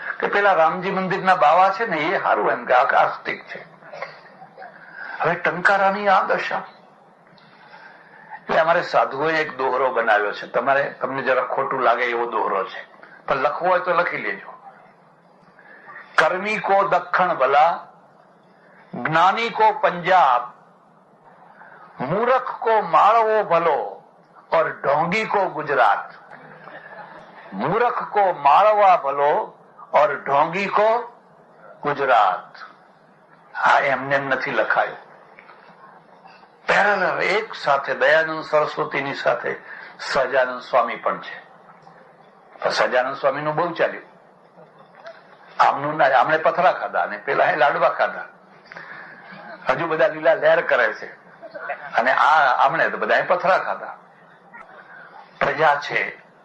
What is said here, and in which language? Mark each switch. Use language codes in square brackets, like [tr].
[gu] કે પેલા રામજી મંદિરના બાવા છે ને એ સારું એમ કે આસ્તિક છે. હવે ટંકારાની આ દશા. એટલે અમારે સાધુઓએ એક દોહરો બનાવ્યો છે. તમને જરા ખોટું લાગે એવો દોહરો છે, પણ લખવો હોય તો લખી લેજો. [hi] कर्मी को दक्षिण भला, ज्ञानी को पंजाब, मूर्ख को मालवो भलो और ढोंगी को गुजरात. मूर्ख को मालवा भलो और ढोंगी को गुजरात. [gu] આ એમને નથી લખાયું. પેરેલલ એક સાથે દયાનંદ સરસ્વતીની સાથે સહજાનંદ સ્વામી પણ છે. સહજાનંદ સ્વામીનું બહુ ચાલ્યું. આમનું ના, આમણે પથરા ખાધા અને પેલા એ લાડવા ખાધા. હજુ બધા લીલા લહેર કરે છે અને આમણે તો બધા પથરા ખાધા. પ્રજા છે.